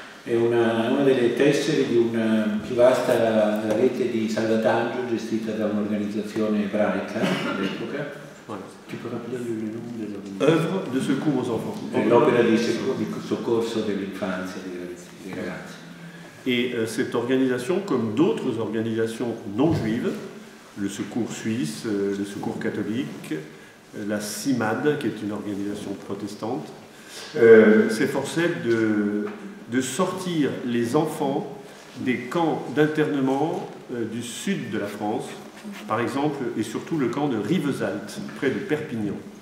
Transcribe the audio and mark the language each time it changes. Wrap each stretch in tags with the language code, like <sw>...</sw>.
<it>È una delle tessere di una più vasta rete di salvataggio gestita da un'organizzazione ebraica all'epoca.</it> <fr>Voilà. Tu peux rappeler le nom de l'œuvre? Œuvre de secours aux enfants.</fr> <it>L'opera di soccorso dell'infanzia dei ragazzi.</it> <fr>Et cette organisation, comme d'autres organisations non juives, le Secours suisse, le Secours catholique, la CIMAD, qui est une organisation protestante, s'efforçait de sortir les enfants des camps d'internement du sud de la France, par exemple, et surtout le camp de Rivesaltes, près de Perpignan.</fr>